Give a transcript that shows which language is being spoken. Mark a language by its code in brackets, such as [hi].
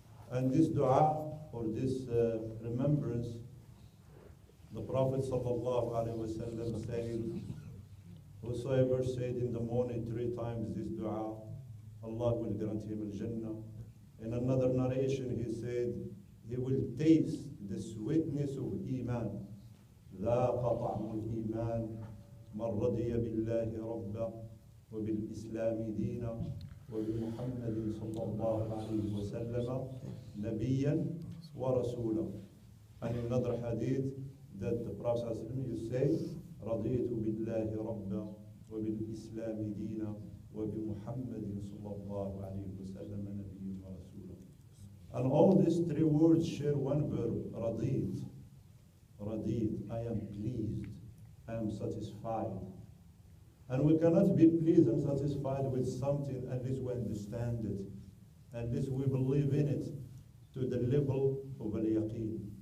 [en] And this dua or this remembrance, the Prophet ﷺ said, whosoever said in the morning 3 times this dua, Allah will grant him al-Jannah. In another narration he said, he will taste the sweetness of Iman. [ar] ذاق طعم الإيمان من رضي بالله ربا وبالإسلام دينا وبمحمد صلى الله عليه وسلم نبيا ورسولا. [en] And in another hadith that the Prophet you say, [ar] رضيت بالله ربا وبالإسلام دينا وبمحمد صلى الله عليه وسلم نبيا ورسولا. [en] And all these 3 words share one verb, رضيت. Radid, I am pleased, I am satisfied. And we cannot be pleased and satisfied with something unless we understand it, unless we believe in it to the level of al-yaqeen.